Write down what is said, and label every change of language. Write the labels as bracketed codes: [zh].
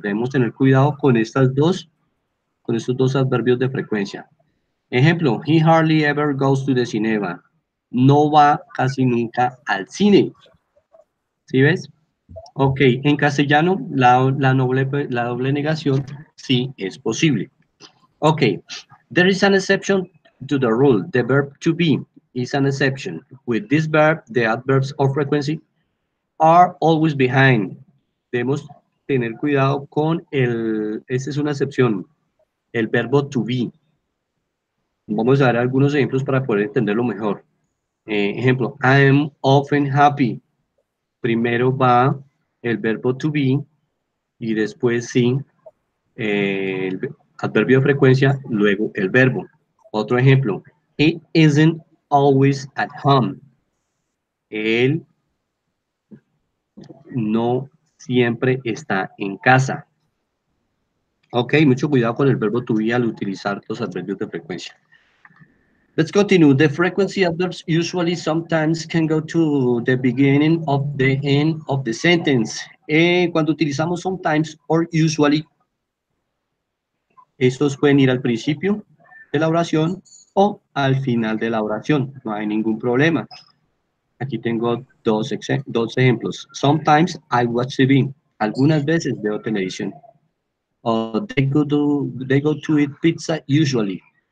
[es] Debemos tener cuidado con estos dos adverbios de frecuencia. Ejemplo, [en] he hardly ever goes to the cinema. [es] No va casi nunca al cine. ¿Sí ves? Ok, en castellano la doble negación sí es posible. [en] Ok, there is an exception to the rule. The verb to be is an exception. With this verb, the adverbs of frequency are always behind. [es] Debemos tener cuidado con esta es una excepción, el verbo to be. Vamos a dar algunos ejemplos para poder entenderlo mejor. [en] Ejemplo, I am often happy. [es] Primero va el verbo to be y después sí el adverbio de frecuencia, luego el verbo. Otro ejemplo, [en] he isn't always at home. [es] Él no siempre está en casa. Ok, mucho cuidado con el verbo to be al utilizar los adverbios de frecuencia. [en] Let's continue. The frequency adverbs usually sometimes can go to the beginning of the end of the sentence. [es] Cuando utilizamos sometimes or usually, estos pueden ir al principio de la oración o al final de la oración. No hay ningún problema. Aquí tengo dos ejemplos. [en] Sometimes I watch TV. [es] Algunas veces veo televisión. [en] O they go to eat pizza usually.